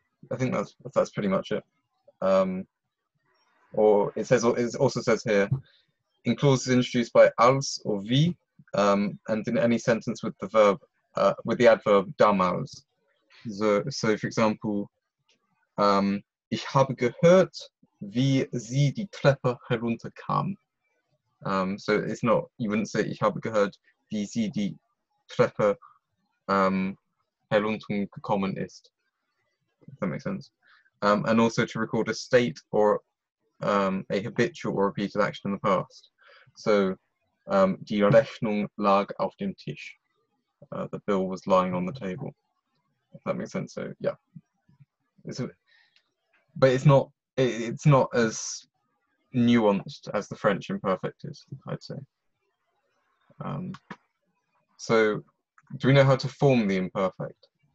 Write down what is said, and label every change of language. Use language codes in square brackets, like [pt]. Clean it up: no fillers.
[en] I think that's pretty much it. Or it also says here, in clauses introduced by als or wie, and in any sentence with the verb with the adverb damals. So for example, [de] ich habe gehört, wie sie die Treppe herunterkam. [en] So it's not, you wouldn't say [de] ich habe gehört, wie sie die Treppe heruntergekommen ist. [en] If that makes sense. And also to record a state or a habitual or repeated action in the past. [de] So die Rechnung lag auf dem Tisch. [en] The bill was lying on the table. If that makes sense. So yeah. But it's not as nuanced as the French imperfect is, I'd say. So do we know how to form the imperfect?